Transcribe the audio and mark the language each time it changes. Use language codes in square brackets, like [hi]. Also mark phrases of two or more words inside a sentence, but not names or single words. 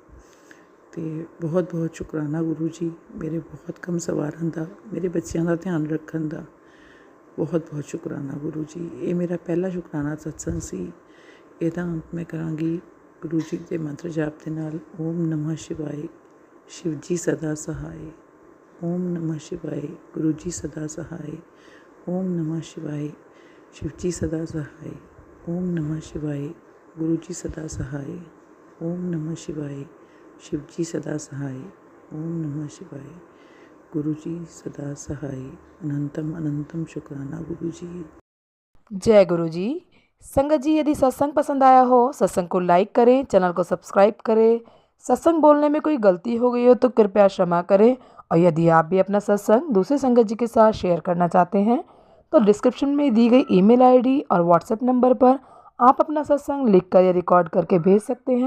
[pa] ਅਤੇ ਬਹੁਤ ਬਹੁਤ ਸ਼ੁਕਰਾਨਾ ਗੁਰੂ ਜੀ, ਮੇਰੇ ਬਹੁਤ ਕੰਮ ਸਵਾਰਨ ਦਾ, ਮੇਰੇ ਬੱਚਿਆਂ ਦਾ ਧਿਆਨ ਰੱਖਣ ਦਾ। ਬਹੁਤ ਬਹੁਤ ਸ਼ੁਕਰਾਨਾ ਗੁਰੂ ਜੀ। ਇਹ ਮੇਰਾ ਪਹਿਲਾ ਸ਼ੁਕਰਾਨਾ ਸਤਸੰਗ ਸੀ। ਇਹਦਾ ਅੰਤ ਮੈਂ ਕਰਾਂਗੀ ਗੁਰੂ ਜੀ ਦੇ ਮੰਤਰ ਜਾਪ ਦੇ ਨਾਲ। [sa] ओम नमः शिवाए, [hi] शिव जी सदा सहाय। [sa] ओम नमः शिवाय। [hi] गुरु जी सदा सहाय। [sa] ओम नमः शिवाय। [hi] शिव जी सदा सहाय। [sa] ओम नमः शिवाय। [hi] गुरु जी सदा सहाय। [sa] ओम नमः शिवाय। [hi] शिव जी सदा सहाय। [sa] ओम नमः शिवाय। [hi] गुरु जी सदा सहाय। अनंतम अनंतम शुक्राना गुरु जी। जय गुरु जी। संगत जी, यदि सत्संग पसंद आया हो, सत्संग को लाइक करें, चैनल को सब्सक्राइब करें। सत्संग बोलने में कोई गलती हो गई हो तो कृपया क्षमा करें। और यदि आप भी अपना सत्संग दूसरे संगत जी के साथ शेयर करना चाहते हैं तो डिस्क्रिप्शन में दी गई ईमेल आईडी और व्हाट्सएप नंबर पर आप अपना सत्संग लिखकर या रिकॉर्ड करके भेज सकते हैं।